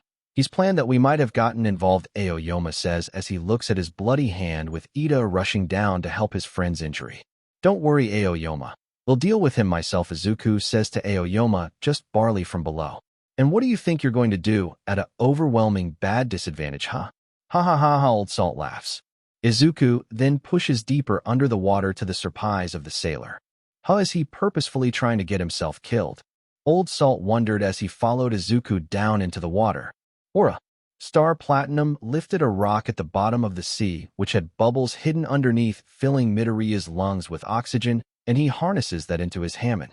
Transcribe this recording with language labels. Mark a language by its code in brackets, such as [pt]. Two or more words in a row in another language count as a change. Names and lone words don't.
[en] He's planned that we might have gotten involved, Aoyama says as he looks at his bloody hand with Ida rushing down to help his friend's injury. Don't worry, Aoyama. We'll deal with him myself, Izuku says to Aoyama, just barely from below. And what do you think you're going to do at an overwhelming bad disadvantage, huh? Ha ha ha ha, Old Salt laughs. Izuku then pushes deeper under the water to the surprise of the sailor. How is he purposefully trying to get himself killed? Old Salt wondered as he followed Izuku down into the water. Aura. Star Platinum lifted a rock at the bottom of the sea, which had bubbles hidden underneath, filling Midoriya's lungs with oxygen, and he harnesses that into his Hammond.